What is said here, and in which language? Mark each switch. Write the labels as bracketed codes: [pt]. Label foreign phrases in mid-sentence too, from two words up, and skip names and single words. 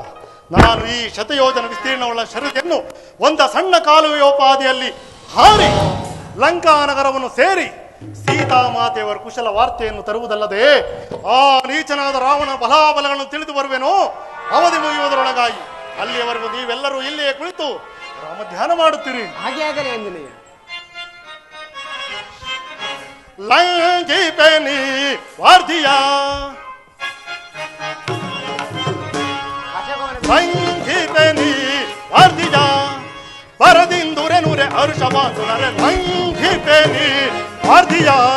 [kn] ನಾನು ಈ ಶತಯೋಜನ ವಿಸ್ತೀರ್ಣವುಳ್ಳ ಶರದಿಯನ್ನು ಒಂದು ಸಣ್ಣ ಕಾಲುವೆಯೋಪಾದಿಯಲ್ಲಿ ಹಾರಿ ಲಂಕಾ ನಗರವನ್ನು ಸೇರಿ ಸೀತಾಮಾತೆಯವರ ಕುಶಲ ವಾರ್ತೆಯನ್ನು ತರುವುದಲ್ಲದೆ ಆ ನೀಚನಾದ ರಾವಣ ಬಲಾಬಲಗಳನ್ನು ತಿಳಿದು ಬರುವೆನೋ ಅವಧಿ ಮುಗಿಯುವುದರೊಳಗಾಗಿ ಅಲ್ಲಿಯವರೆಗೂ ನೀವೆಲ್ಲರೂ ಇಲ್ಲಿಯೇ ಕುಳಿತು ರಾಮ ಧ್ಯಾನ ಮಾಡುತ್ತೀರಿ. ಹಾಗೆ ಆಗಲಿ ಆಂಜನೇಯ. ಲಂಘಿಪೆನಿ ವಾರ್ಧಿಯ ಲಂಘಿಪೆನಿ ವಾರ್ಧಿಯ ಪರದಿಂದುರೆ ನುರೆ ಹರ್ಷವಾಸುನರೆ ಲಂಘಿಪೆನಿ ವಾರ್ಧಿಯ.